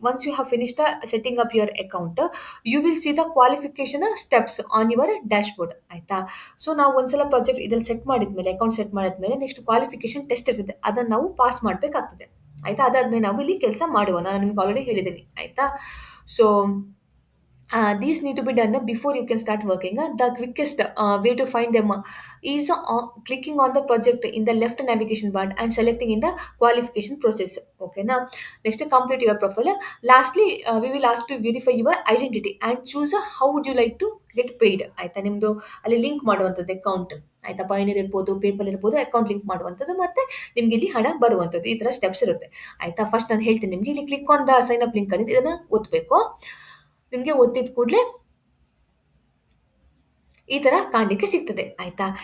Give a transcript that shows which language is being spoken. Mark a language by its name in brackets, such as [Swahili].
[English] Once you have finish the setting up your account, you will see the qualification steps on your dashboard. ಆಯಿತಾ? [Kannada] So ನಾವು ಒಂದ್ಸಲ project ಇದರಲ್ಲಿ set ಮಾಡಿದ್ಮೇಲೆ, account set ಮಾಡಿದ್ಮೇಲೆ next qualification test ಇರ್ತದೆ, ಅದನ್ನು ನಾವು ಪಾಸ್ ಮಾಡಬೇಕಾಗ್ತದೆ. ಆಯಿತಾ? ಅದಾದ್ಮೇಲೆ ನಾವು ಇಲ್ಲಿ ಕೆಲಸ ಮಾಡುವ, ನಾನು ನಿಮ್ಗೆ ಆಲ್ರೆಡಿ ಹೇಳಿದ್ದೀನಿ. ಆಯಿತಾ? [English] So these need to be done before you can start working. The quickest way to find them is clicking on the project in the left navigation bar and selecting in the qualification process. Okay, now next complete your profile. Lastly, we will ask to verify your identity and choose how would you like to get paid. [Kannada] ಆಯ್ತಾ? ನಿಮ್ಮದು ಅಲ್ಲಿ link ಮಾಡುವಂಥದ್ದು account. ಆಯಿತಾ? ಪೈನೀರ್ ಇರ್ಬೋದು, PayPal ಇರ್ಬೋದು, account link ಮಾಡುವಂಥದ್ದು ಮತ್ತು ನಿಮ್ಗೆ ಇಲ್ಲಿ ಹಣ ಬರುವಂಥದ್ದು. ಈ ಥರ ಸ್ಟೆಪ್ಸ್ ಇರುತ್ತೆ. ಆಯಿತಾ? ಫಸ್ಟ್ ನಾನು ಹೇಳ್ತೀನಿ ನಿಮಗೆ, ಇಲ್ಲಿ [English] click on the sign up link [Kannada] ಅನ್ನೋದು ಇದನ್ನು ಒತ್ತಬೇಕು. ನಿಮಗೆ ಒತ್ತಿದ ಕೂಡಲೇ ಈ ಥರ ಕಾಣಲಿಕ್ಕೆ ಸಿಗ್ತದೆ. ಆಯಿತಾ?